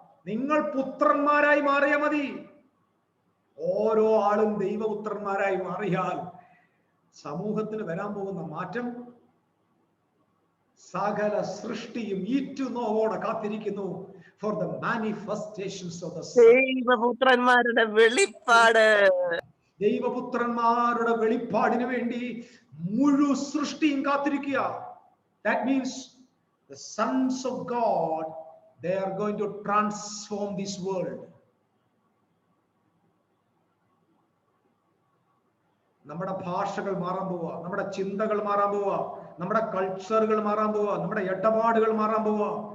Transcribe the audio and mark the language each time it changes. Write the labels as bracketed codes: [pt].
[ml] നിങ്ങൾ പുത്രന്മാരായി മാറിയാൽ മതി. ഓരോ ആളും ദൈവപുത്രന്മാരായി മാറിയാൽ സമൂഹത്തിന് വരാൻ പോകുന്ന മാറ്റം, സകല സൃഷ്ടിയും ഈറ്റുനോവോടെ കാത്തിരിക്കുന്നു [en] for the manifestations of the [ml] ദൈവപുത്രന്മാരുടെ വെളിപ്പാട്. ദൈവപുത്രന്മാരുടെ വെളിപ്പാടിന് വേണ്ടി മുഴു സൃഷ്ടിയും കാത്തിരിക്കുക. [en] That means the sons of God, they are going to transform this world. [ml] നമ്മുടെ ഭാഷകൾ മാറാൻ പോവുക, നമ്മുടെ ചിന്തകൾ മാറാൻ പോവുക, നമ്മുടെ കൾച്ചറുകൾ മാറാൻ പോവുക, നമ്മുടെ ഇടപാടുകൾ മാറാൻ പോവുക.